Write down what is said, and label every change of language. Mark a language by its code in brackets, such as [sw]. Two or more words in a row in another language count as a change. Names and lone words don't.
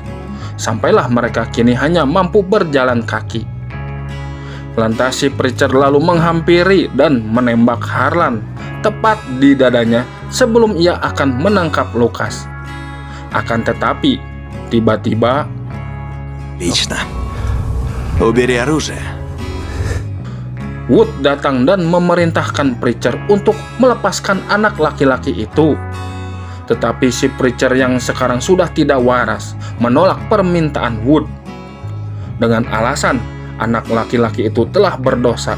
[id] Sampailah mereka kini hanya mampu berjalan kaki. Lantas si Preacher lalu menghampiri dan menembak Harlan tepat di dadanya sebelum ia akan menangkap Lucas. Akan tetapi, tiba-tiba [ru] Лично. Убери оружие. [id] Wood datang dan memerintahkan Preacher untuk melepaskan anak laki-laki itu. Tetapi si Preacher yang sekarang sudah tidak waras menolak permintaan Wood dengan alasan anak laki-laki itu telah berdosa.